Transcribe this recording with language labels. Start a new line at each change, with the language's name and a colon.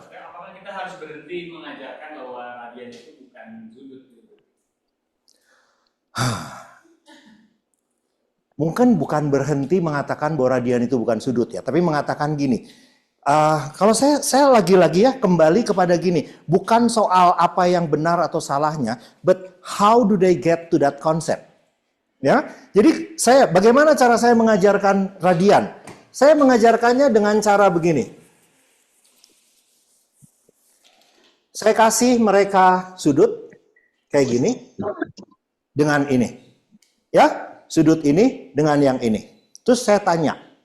Indonesian: Apakah kita harus berhenti mengajarkan bahwa radian itu bukan sudut? Mungkin bukan berhenti mengatakan bahwa radian itu bukan sudut ya. Tapi mengatakan gini. Kalau saya lagi-lagi ya kembali kepada gini. Bukan soal apa yang benar atau salahnya.
English: But how do they get to that concept?
Indonesian: Ya, jadi bagaimana cara saya mengajarkan radian? Saya mengajarkannya dengan cara begini. Saya kasih mereka sudut kayak gini dengan ini. Ya, sudut ini dengan yang ini. Terus saya tanya.